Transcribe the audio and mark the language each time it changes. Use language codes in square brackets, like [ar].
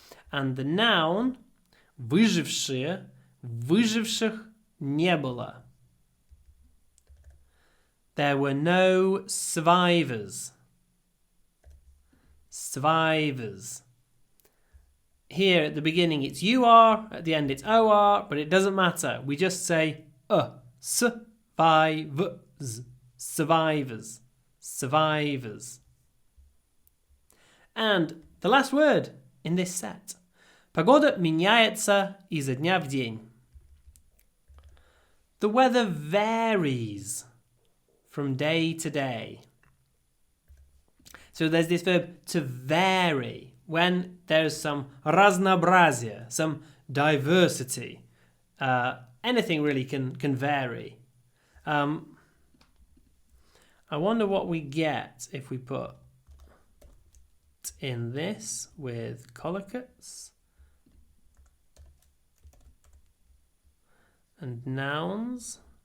[en] And the noun, [ru] выжившие, выживших не было. [en] There were no survivors. Survivors. here at the beginning it's UR, at the end it's OR, but it doesn't matter. We just say survivors, survivors, survivors. And the last word in this set. [ru] Погода меняется изо дня в день. [en] The weather varies from day to day. So there's this verb to vary when there's some разнообразие, some diversity. Anything really can vary. I wonder what we get if we put in this with collocates and nouns.